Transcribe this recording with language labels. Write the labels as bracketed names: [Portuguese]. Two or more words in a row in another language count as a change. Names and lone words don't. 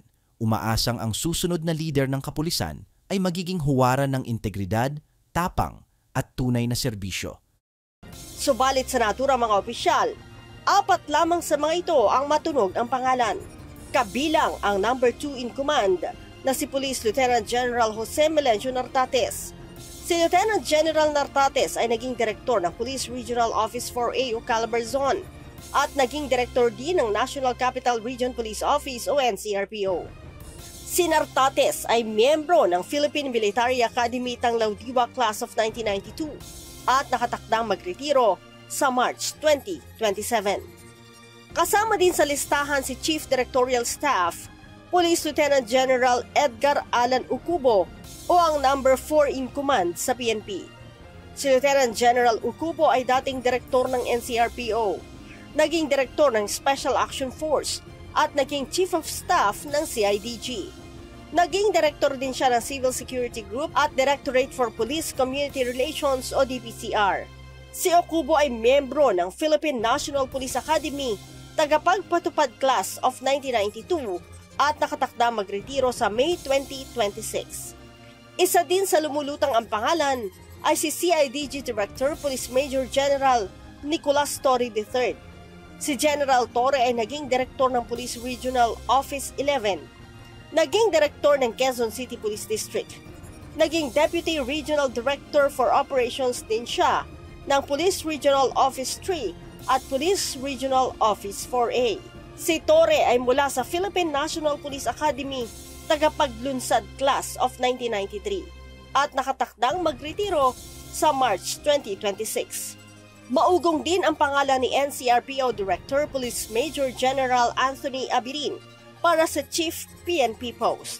[Filipino] Umaasang ang susunod na leader ng kapulisan ay magiging huwaran ng integridad, tapang at tunay na serbisyo. Subalit sa naturang mga opisyal, 4 lamang sa mga ito ang matunog ang pangalan. Kabilang ang [English] number 2 in command [Filipino] na si Police Lieutenant General Jose Melencio Nartates. Si Lieutenant General Nartates ay naging direktor ng Police Regional Office 4A o Calabarzon at naging direktor din ng National Capital Region Police Office o NCRPO. Si Nartates ay miyembro ng Philippine Military Academy Tanglaudiwa Class of 1992 at nakatakdang magretiro sa March 2027. Kasama din sa listahan si Chief Directorial Staff, Police Lieutenant General Edgar Alan Ucubo o ang [English] number 4 in command [Filipino] sa PNP. Si Lieutenant General Ucubo ay dating direktor ng NCRPO, naging direktor ng Special Action Force at naging Chief of Staff ng CIDG. Naging direktor din siya ng Civil Security Group at Directorate for Police Community Relations o DPCR. Si Ucubo ay miyembro ng Philippine National Police Academy, tagapagpatupad Class of 1992 at nakatakda magretiro sa May 2026. Isa din sa lumulutang ang pangalan ay si CIDG Director Police Major General Nicolas Torre III. Si General Torre ay naging direktor ng Police Regional Office 11, naging direktor ng Quezon City Police District, naging Deputy Regional Director for Operations din siya ng Police Regional Office 3 at Police Regional Office 4A. Si Torre ay mula sa Philippine National Police Academy, tagapaglunsad Class of 1993 at nakatakdang magretiro sa March 2026. Maugong din ang pangalan ni NCRPO Director Police Major General Anthony Abirin para sa Chief PNP post.